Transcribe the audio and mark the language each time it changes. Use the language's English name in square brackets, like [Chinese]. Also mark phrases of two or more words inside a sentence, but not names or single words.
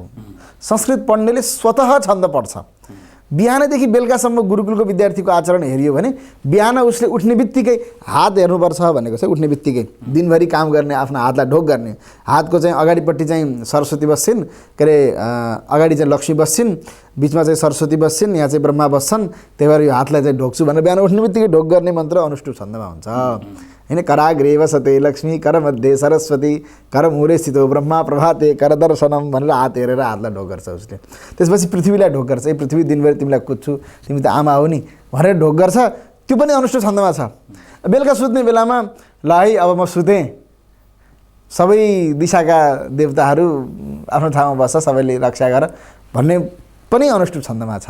[Nepali] संस्कृत पढ्नेले स्वतः छन्द पढ्छ। बिहानदेखि बेलुकासम्म गुरुकुलको विद्यार्थीको आचरण हेरियो भने बिहान उसले उठ्ने बित्तिकै हात हेर्नुपर्छ भनेको चाहिँ उठ्ने बित्तिकै दिनभरि काम गर्ने आफ्नो हातलाई ढोक गर्ने, हातको चाहिँ अगाडिपट्टि चाहिँ सरस्वती बस्छिन्, के अरे अगाडि चाहिँ लक्ष्मी बस्छिन्, बिचमा चाहिँ सरस्वती बस्छिन्, यहाँ चाहिँ ब्रह्मा बस्छन्, त्यही भएर यो हातलाई चाहिँ ढोक्छु भनेर बिहान उठ्ने बित्तिकै ढोक गर्ने मन्त्र अनुष्टुप छन्दमा हुन्छ होइन। [Sanskrit] कराग्रे वसते लक्ष्मी, करमध्ये सरस्वती, करमुरे स्थितो ब्रह्मा, प्रभाते करदर्शनम [Nepali] भनेर हात हेरेर हातलाई ढोक गर्छ उसले। त्यसपछि पृथ्वीलाई ढोक गर्छ, ए पृथ्वी दिनभरि तिमीलाई कुद्छु, तिमी त आमा हो नि भनेर ढोक गर्छ। त्यो पनि अनुष्टुप छन्दमा छ। बेलुका सुत्ने बेलामा ल है अब म सुतेँ, सबै दिशाका देवताहरू आफ्नो ठाउँमा बस्छ, सबैले रक्षा गर भन्ने पनि अनुष्टुप छन्दमा छ।